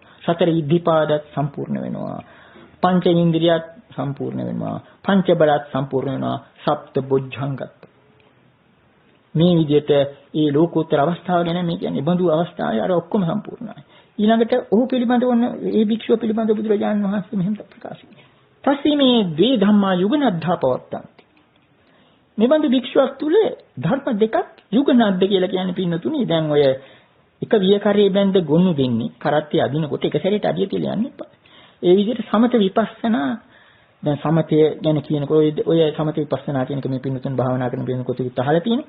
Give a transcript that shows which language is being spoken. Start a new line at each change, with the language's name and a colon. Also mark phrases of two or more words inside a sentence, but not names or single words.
Sinhala: සතර ඉද්ධිපාදත් සම්පූර්ණ වෙනවා. පංච ඉන්ද්‍රියත් සම්පූර්ණ වෙනවා. පංච බලත් සම්පූර්ණ වෙනවා. සප්ත බොජ්ජංගත් මේ විදිහට ඒ ලෝකෝත්තර අවස්ථාව ගැන මේ කියන්නේ බඳු අවස්ථාවේ අර ඔක්කොම සම්පූර්ණයි. ඊළඟට ඔහු පිළිබඳව වන ඒ භික්ෂුව පිළිබඳව බුදුරජාණන් වහන්සේ මෙහෙම ප්‍රකාශ කළා.
Pali: තස්සේ මේ ද්වේ ධම්මා යුගනද්ධා පවත්තන්ති.
Sinhala: මේ බඳු භික්ෂුවක් තුල ධර්ම දෙකක් යුගනද්ද කියලා කියන්නේ පින්නතුනි. දැන් ඔය එක වියකරේ බැඳ ගොනු දෙන්නේ කරත්තේ අදිනකොට එක සැරේට අදිය කියලා යන්නේ නැහැ. ඒ විදිහට සමත විපස්සනා දැන් සමතය ගැන කියනකොට ඔය සමත විපස්සනා කියන එක මේ පින්නතුන් භාවනා කරන පින්නකොට අහලා තියෙනවා.